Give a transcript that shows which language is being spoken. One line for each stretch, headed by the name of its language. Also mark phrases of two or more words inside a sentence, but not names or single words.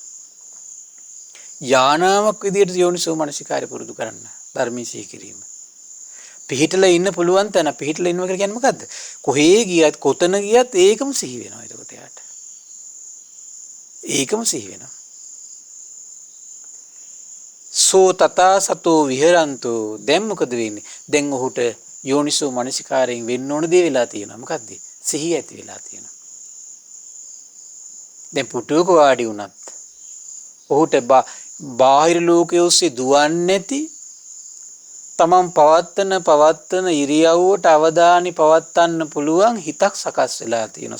Sinhala: යානාවක් විදියට යෝනිසෝ මනසිකාරය පුරුදු කරන්න. ධර්මයේ සිහි කිරීම. පිහිටලා ඉන්න පුළුවන් තැන පිහිටලා ඉන්නවා කියලා කියන්නේ මොකද්ද? කොහේ ගියත් කොතන ගියත් ඒකම සිහි වෙනවා එතකොට යාට. ඒකම සිහි වෙනවා.
Pali: සෝ තථා සතෝ විහරන්තෝ
Sinhala: දැන් මොකද වෙන්නේ? දැන් ඔහුට යෝනිසෝ මනසිකාරයෙන් වෙන්න ඕන දේ වෙලා තියෙනවා. මොකද්ද? සිහිය ඇති වෙලා තියෙනවා. දැන් පුටුවක වාඩි වුණත් ඔහුට බාහිර ලෝකයේ ඔස්සේ දුවන්නේ නැති තමන් පවත්තන ඉරියව්වට අවධානය පවත්වන්න පුළුවන් හිතක් සකස් වෙලා තියෙනවා.